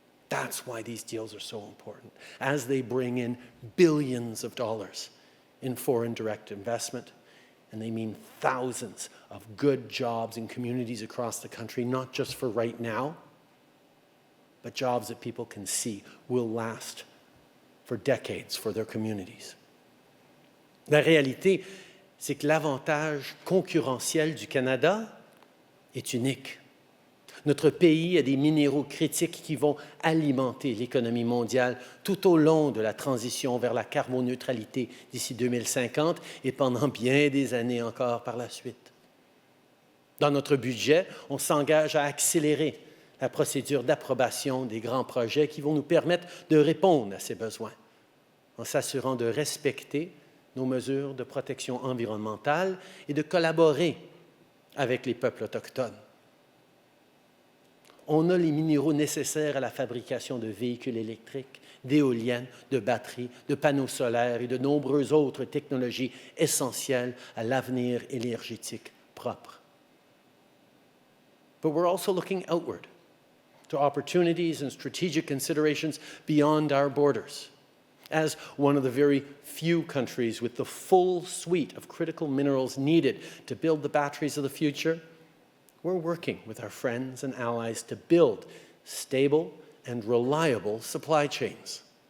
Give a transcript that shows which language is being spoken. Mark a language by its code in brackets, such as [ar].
[en] That's why these deals are so important, as they bring in billions of dollars in foreign direct investment, and they mean thousands of good jobs in communities across the country, not just for right now, but jobs that people can see will last for decades for their communities. [fr] La réalité c'est que l'avantage concurrentiel du Canada est unique. Notre pays a des minéraux critiques qui vont alimenter l'économie mondiale tout au long de la transition vers la carboneutralité d'ici 2050 et pendant bien des années encore par la suite. Dans notre budget, on s'engage à accélérer la procédure d'approbation des grands projets qui vont nous permettre de répondre à ces besoins, en s'assurant de respecter nos mesures de protection environnementale et de collaborer avec les peuples autochtones. On a les minéraux nécessaires à la fabrication de véhicules électriques, d'éoliennes, de batteries, de panneaux solaires et de nombreuses autres technologies essentielles à l'avenir énergétique propre. [en] But we're also looking outward to opportunities and strategic considerations beyond our borders. As one of the very few countries with the full suite of critical minerals needed to build the batteries of the future, we're working with our friends and allies to build stable and reliable supply chains.